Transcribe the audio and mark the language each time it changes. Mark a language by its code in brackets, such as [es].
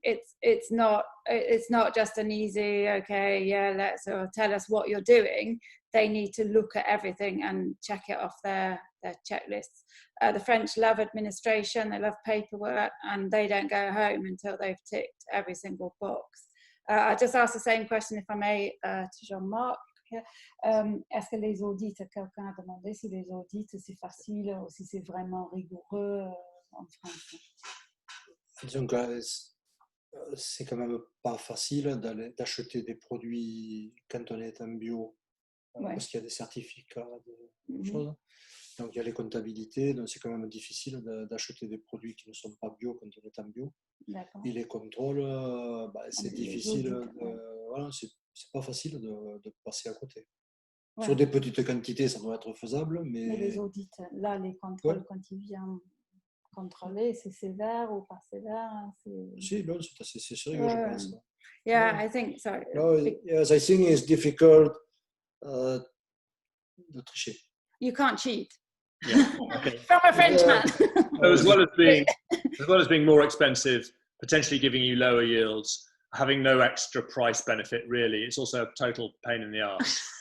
[en] It's not just an easy, okay, yeah, let's or tell us what you're doing. They need to look at everything and check it off their checklists. The French love administration, they love paperwork, and they don't go home until they've ticked every single box. I just asked the same question, if I may, to Jean-Marc. [fr] Est-ce que les audits, quelqu'un a demandé si les audits c'est facile ou si c'est vraiment rigoureux en France? Disons que c'est quand même pas facile d'acheter des produits quand on est en bio, parce qu'il y a des certificats, des choses. Donc il y a les comptabilités, donc c'est quand même difficile d'acheter des produits qui ne sont pas bio quand on est en bio. Et les contrôles, c'est difficile, voilà, c'est pas facile de passer à côté. Sur des petites quantités, ça doit être faisable, mais les audits, là, les contrôles, quand ils viennent contrôler, c'est sévère ou pas sévère? Si, non, c'est sérieux, je pense. [en] Yeah, I think so. No, yes, I think it's difficult [fr] de tricher. [en] You can't cheat. Yeah. Okay. From a Frenchman. So as well as being more expensive, potentially giving you lower yields, having no extra price benefit, really, it's also a total pain in the arse.